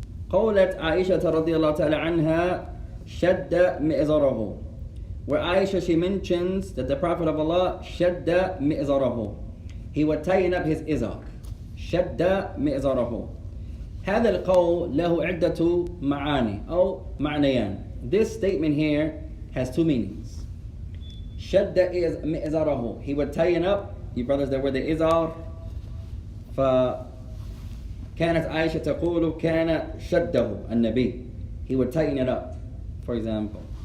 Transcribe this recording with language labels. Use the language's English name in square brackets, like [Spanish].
[Arabic] قولت عائشة رضي الله تعالى عنها شد مئزره. [English] Where Aisha, she mentions that the Prophet of Allah [Arabic] شد مئزره. [English] He would tighten up his izar. شد مئزره. [Arabic] هذا القول له عدة معاني أو معنيان. [English] This statement here has two meanings. [Arabic] شد إزاره, [English] he would tighten up. You brothers that wear the izar, [Arabic] فكانت عائشة تقول كان شده النبي, [English] he would tighten it up, for example.